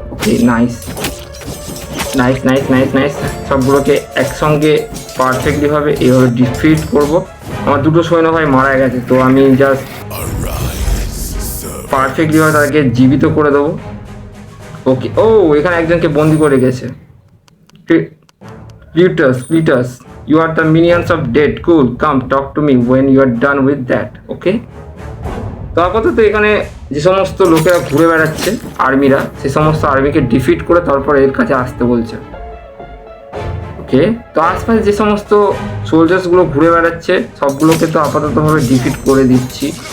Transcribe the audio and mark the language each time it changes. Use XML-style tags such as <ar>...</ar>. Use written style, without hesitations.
<bn>Okay nice nice nice nice nice, সবগুলোকে একসঙ্গে পারফেক্টলিভাবে এইভাবে ডিফিট করব। আমার দুটো সৈন্য ভাই মারা গেছে, তো আমি জাস্ট পারফেক্টলিভাবে তাদেরকে জীবিত করে দেবো। ওকে, ও এখানে একজনকে বন্দি করে গেছে।</bn> <en>Cletus, you are the minions of dead. Cool, come talk to me when you are done with that. Okay?</en> <bn>তো আপাতত এখানে যে সমস্ত লোকেরা ঘুরে বেড়াচ্ছে আর্মিরা, সে সমস্ত আর্মিকে ডিফিট করে তারপর এর কাছে আসতে বলছে। ওকে, তো আশপাশে যে সমস্ত সোলজার্সগুলো ঘুরে বেড়াচ্ছে সবগুলোকে তো আপাততভাবে ডিফিট করে দিচ্ছি।</bn>